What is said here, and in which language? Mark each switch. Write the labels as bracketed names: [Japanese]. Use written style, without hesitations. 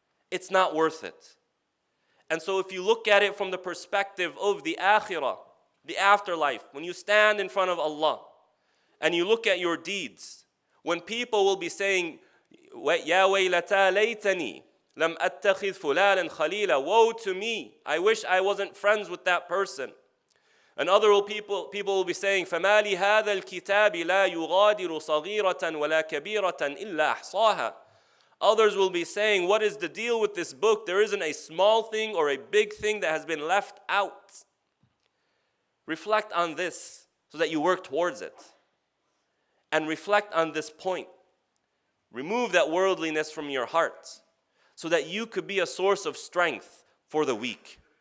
[English] It's not worth it. And so if you look at it from the perspective of the Aakhira, the afterlife, when you stand in front of Allah and you look at your deeds, when people will be saying, [Arabic] Ya waylata laytani lam attakhidh fulanan khalila, [English] woe to me, I wish I wasn't friends with that person. And other people will be saying, [Arabic] فَمَا لِهَذَا الْكِتَابِ لَا يُغَادِرُ صَغِيرَةً وَلَا كَبِيرَةً إِلَّا أَحْصَاهَا. [English] Others will be saying, what is the deal with this book? There isn't a small thing or a big thing that has been left out. Reflect on this so that you work towards it. And reflect on this point. Remove that worldliness from your heart so that you could be a source of strength for the weak.